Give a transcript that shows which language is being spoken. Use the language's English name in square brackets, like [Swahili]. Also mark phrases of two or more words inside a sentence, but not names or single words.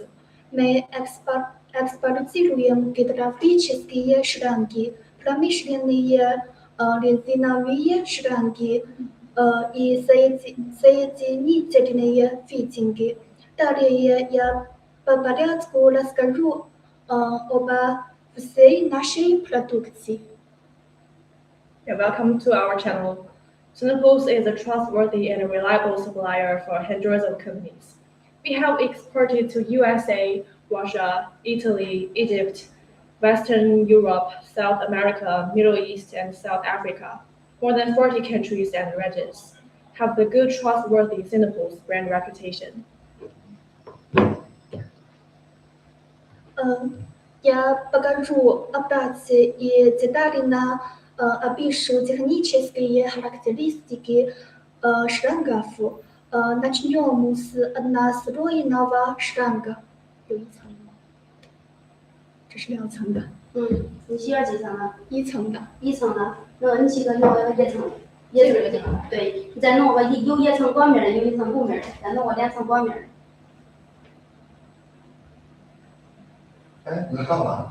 [Russian] Мы экспортируем гидравлические шланги, промышленные резиновые шланги и соединительные фитинги. Далее я по порядку расскажу об всей нашей продукции. [English] Welcome to our channel. Sinopulse is a trustworthy and reliable supplier for hundreds of companies. We have exported to USA, Russia, Italy, Egypt, Western Europe, South America, Middle East, and South Africa. More than 40 countries and regions have the good, trustworthy Sinopulse brand reputation. [Russian] Я покажу вкратце и детально опишу технические характеристики шлангов. Начнем с однослойного шланга. [Chinese] 有一层吗？这是2层的。你需要几层呢？1层的。 1层的，那你起个用个1层，也是这个。对，你再弄个有1层光面的，有1层雾面的，再弄个2层光面的。哎，你到了？